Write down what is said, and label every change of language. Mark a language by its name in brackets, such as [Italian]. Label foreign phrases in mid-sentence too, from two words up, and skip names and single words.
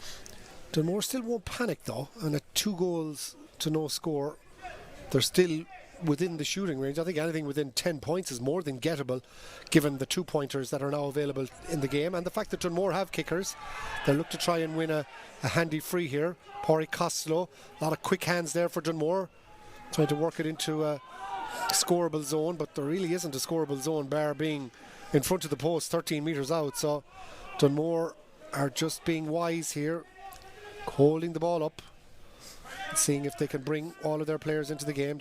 [English] Dunmore still won't panic though, and at 2 goals to no score, they're still within the shooting range. I think anything within 10 points is more than gettable given the 2-pointers that are now available in the game, and the fact that Dunmore have kickers. They'll look to try and win a handy free here. Pádraig Costello, a lot of quick hands there for Dunmore, trying to work it into a scoreable zone, but there really isn't a scoreable zone bar being in front of the post 13 metres out. So Dunmore are just being wise here, holding the ball up, seeing if they can bring all of their players into the game.